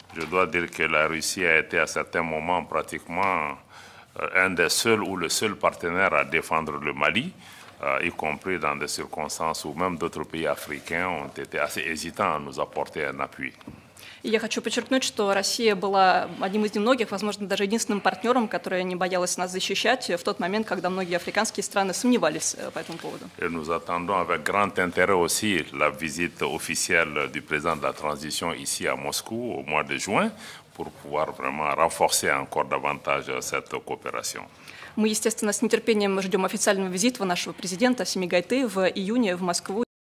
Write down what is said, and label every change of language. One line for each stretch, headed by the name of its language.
French: Je dois dire que la Russie a été à certains moments pratiquement un des seuls ou le seul partenaire à défendre le Mali, y compris dans des circonstances où même d'autres pays africains ont été assez hésitants à nous apporter un appui.
Russian: И я хочу подчеркнуть, что Россия была одним из немногих, возможно, даже единственным партнером, которая не боялась нас защищать в тот момент, когда многие африканские страны сомневались по этому поводу.
French: Et nous attendons avec grand intérêt aussi la visite officielle du président de la transition ici à Moscou au mois de juin pour pouvoir vraiment renforcer encore davantage cette coopération.
Russian: Мы, естественно, с нетерпением ждем официального визита нашего президента Семигайты в июне в Москву